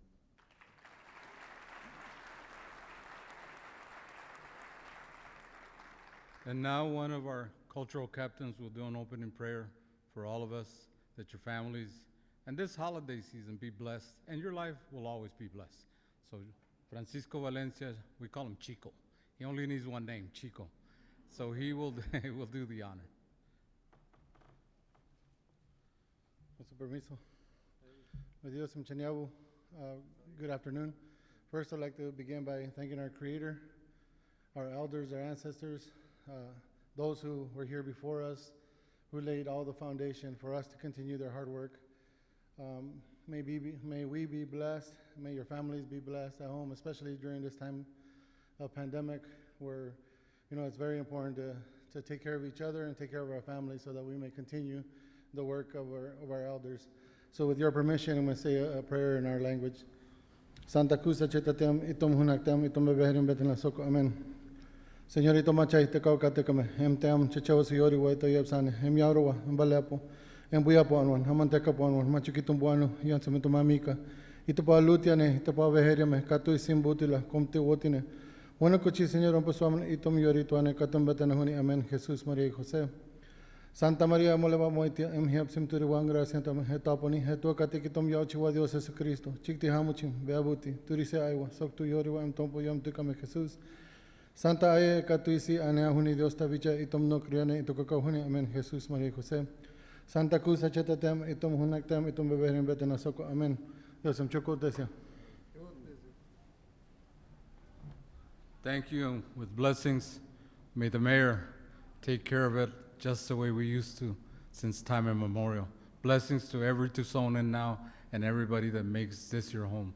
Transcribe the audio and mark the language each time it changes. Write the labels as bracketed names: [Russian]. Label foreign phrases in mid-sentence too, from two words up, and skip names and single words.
[English] And now one of our cultural captains will do an opening prayer for all of us, that your families and this holiday season be blessed, and your life will always be blessed. So Francisco Valencia, we call him Chico. He only needs one name, Chico. So he will do the honor. [Spanish] Con su permiso. Adios, Mchaniabu. [English] Good afternoon. First, I'd like to begin by thanking our Creator, our elders, our ancestors, those who were here before us, who laid all the foundation for us to continue their hard work. May we be blessed. May your families be blessed at home, especially during this time of pandemic, where it's very important to take care of each other and take care of our families, so that we may continue the work of our elders. So with your permission, I'm going to say a prayer in our language. [Yaqui] Santa Kusa chetatem itum hunaktem itum bebeherim betin soko. Amen. Señorito machay te kaukatekame em team chichawas yori wa to yebsane em yarowa mbalepo em buyapo anwan hamanteka po anwan machukitum buano yansamito mamika ito pa lutiane ito pa beheriame katu isimbutila komte wotine wana kuchi señor amposwaman itum yori tuane katum betana huni. [Spanish] Amen. Jesús, María y José. [Yaqui] Santa María moleva moitia em hiap simturi wangra sentame hetaponi hetu katikitum yauchiwa Dios Jesucristo chikti hamuchim beabuti turise aiwa soktu yori wa em tompo yam tukame Jesús. Santa Aye Katuisi Anea Huni Dios Tavicha itum no criane itukaka huni. Amen. [Spanish] Jesús, María y José. [Yaqui] Santa Cruz Achetatem itum hunaktem itum beberim betenasoko. Amen. Dios em chokotesia. [English] Thank you, and with blessings, may the mayor take care of it just the way we used to since time immemorial. Blessings to every Tucsonan now and everybody that makes this your home.